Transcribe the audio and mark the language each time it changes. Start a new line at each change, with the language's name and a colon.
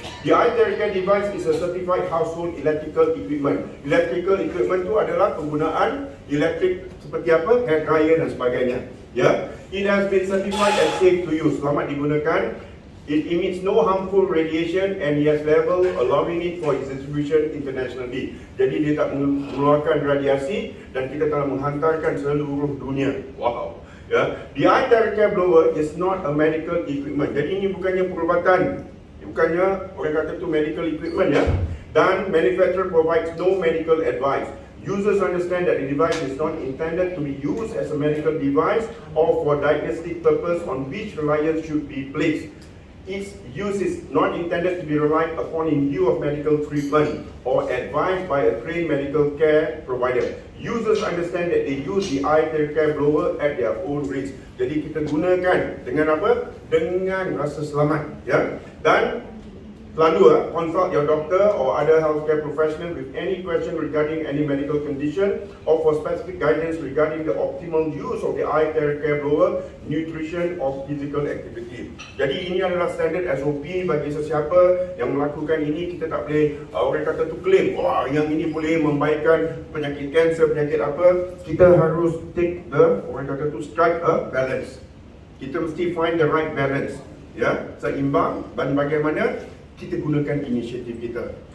English: The eye care device is a certified household electrical equipment.
Malay: Electrical equipment itu adalah penggunaan elektrik seperti apa? Hair dryer dan sebagainya.
English: Ya, it has been certified as safe to use.
Malay: Selamat digunakan.
English: It emits no harmful radiation and it has level allowing it for its distribution internationally.
Malay: Jadi dia tak mengeluarkan radiasi dan kita telah menghantarkan seluruh dunia. Wow. Ya.
English: The eye care blower is not a medical equipment.
Malay: Jadi ini bukannya perubatan. Bukannya orang kata tu medical equipment ya.
English: Dan manufacturer provides no medical advice. Users understand that the device is not intended to be used as a medical device or for diagnostic purpose on which reliance should be placed. Its use is not intended to be relied upon in view of medical treatment or advised by a trained medical care provider. Users understand that they use the eye care blower at their own risk.
Malay: Jadi kita gunakan dengan apa? Dengan rasa selamat, ya. Dan selalu
English: consult your doctor or other healthcare professional with any question regarding any medical condition or for specific guidance regarding the optimal use of the eye care blower, nutrition or physical activity.
Malay: Jadi ini adalah standard SOP bagi sesiapa yang melakukan ini. Kita tak boleh orang kata tu claim, wah yang ini boleh membaikkan penyakit kanser, penyakit apa. Kita harus
English: take the
Malay: orang kata tu
English: strike a balance.
Malay: Kita mesti
English: find the right balance,
Malay: ya, seimbang dan bagaimana kita gunakan inisiatif kita.